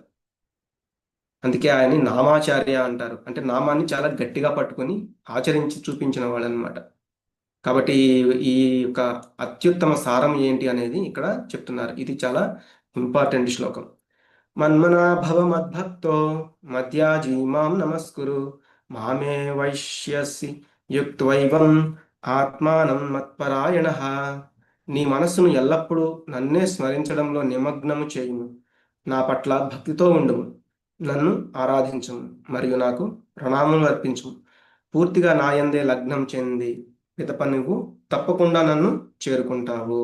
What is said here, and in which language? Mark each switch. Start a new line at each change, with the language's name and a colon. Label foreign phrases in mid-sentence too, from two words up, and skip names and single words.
Telugu: అందుకే ఆయన్ని నామాచార్య అంటారు. అంటే నామాన్ని చాలా గట్టిగా పట్టుకొని ఆచరించి చూపించిన వాళ్ళనమాట. కాబట్టి ఈ యొక్క అత్యుత్తమ సారం ఏంటి అనేది ఇక్కడ చెప్తున్నారు. ఇది చాలా ఇంపార్టెంట్ శ్లోకం.
Sanskrit: మన్మనాభవ మద్భక్తో మధ్యాజీ మాం నమస్కురు మామే వైశ్యసి యుక్త్వైవం ఆత్మానం మత్పరాయణ.
Telugu: నీ మనస్సును ఎల్లప్పుడూ నన్నే స్మరించడంలో నిమగ్నము చేయుము. నా పట్ల భక్తితో ఉండుము. నన్ను ఆరాధించుము మరియు నాకు ప్రణామములు అర్పించుము. పూర్తిగా నాయందే లగ్నం చెంది పిదప నువ్వు తప్పకుండా నన్ను చేరుకుంటావు.